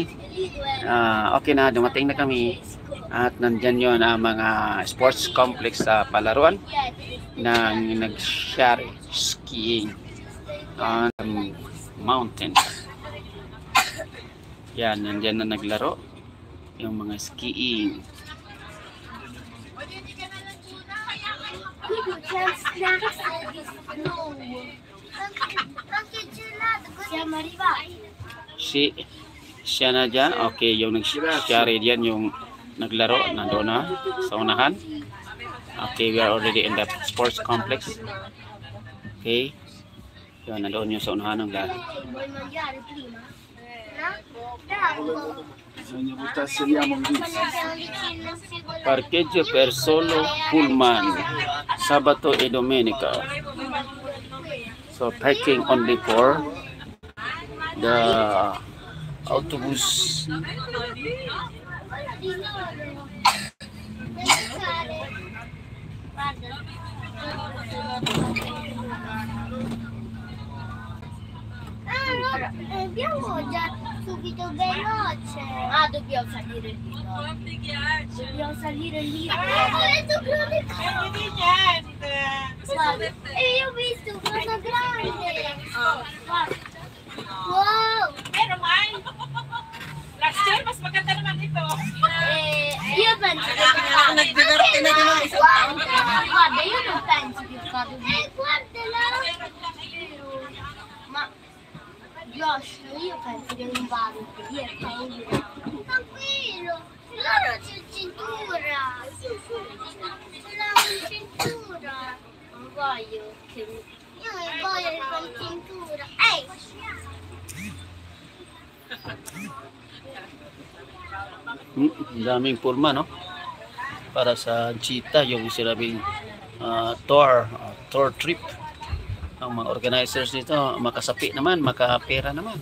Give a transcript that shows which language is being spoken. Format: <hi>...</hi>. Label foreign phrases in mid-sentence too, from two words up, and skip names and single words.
<tl>Okay na, dumating na kami. At nandyan yun ang mga sports complex sa Palaruan ng nag-share</tl> <en>skiing on mountains.</en> <tl>Yan, nandyan na naglaro yung mga skiing. Siya na dyan. Okay, yung nag-share dyan yung naglaro, nandoon na sa unahan.</tl> <en>Okay, we are already in the sports complex.</en> <tl>Okay, yun, nandoon yung sa unahan ng lahat.</tl> <it>Parcheggio per solo pullman Sabato e Domenica.</it> <en>So parking only for the autobus.</en> <it>Abbiamo già subito veloce. Dobbiamo salire lì. Dobbiamo salire lì. Ho detto niente. E io ho visto cosa grande. Wow. Pero mai.</it> <en>Last year,</en> <tl>mas maganda naman ito.</tl> <it>Io penso che</it> <tl>nagdiverte na din ang isang taon.</tl> <it>Guarda, io non penso che vado lì. Guardala. Ma Josh, io penso che non vado lì, è paura. Tranquillo, loro c'è cintura. Ce l'ho in cintura. Non voglio che... Io non voglio con cintura. Ehi!</it> <tl>Daming pulma, no? Para sa cheetah, yung sinabing tour trip. Ang mga organizers dito, makasapi naman, makapera naman.</tl>